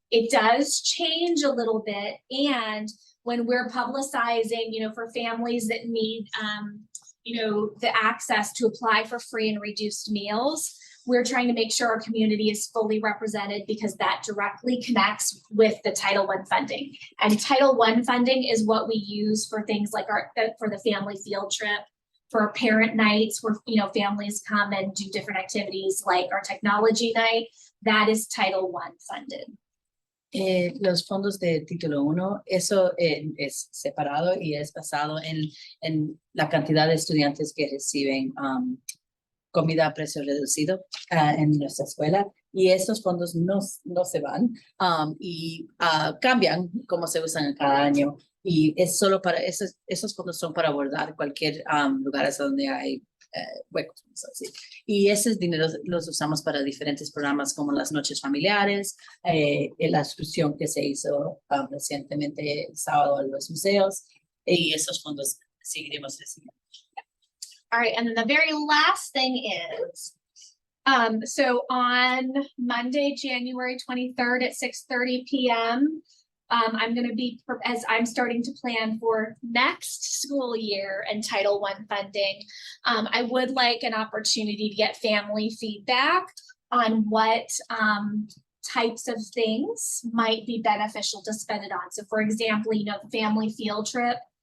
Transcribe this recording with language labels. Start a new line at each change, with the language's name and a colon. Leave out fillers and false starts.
English: It does change a little bit. And when we're publicizing, for families that need, the access to apply for free and reduced meals, we're trying to make sure our community is fully represented because that directly connects with the Title I funding. And Title I funding is what we use for things like for the family field trip, for parent nights where families come and do different activities like our technology night. That is Title I funded.
Spanish: Los fondos de título 1, eso es separado y es basado en la cantidad de estudiantes que reciben comida a precio reducido en nuestra escuela, y esos fondos no se van y cambian como se usan cada año, y es solo para esos fondos son para abordar cualquier lugares donde hay huecos, vamos a decir. Y esos dineros los usamos para diferentes programas como las noches familiares, la excursión que se hizo recientemente el sábado en los museos, y esos fondos seguiremos recibiendo.
English: All right, and then the very last thing is, so on Monday, January 23rd at 6:30 p.m., I'm going to be, as I'm starting to plan for next school year and Title I funding, I would like an opportunity to get family feedback on what types of things might be beneficial to spend it on. So for example, the family field trip,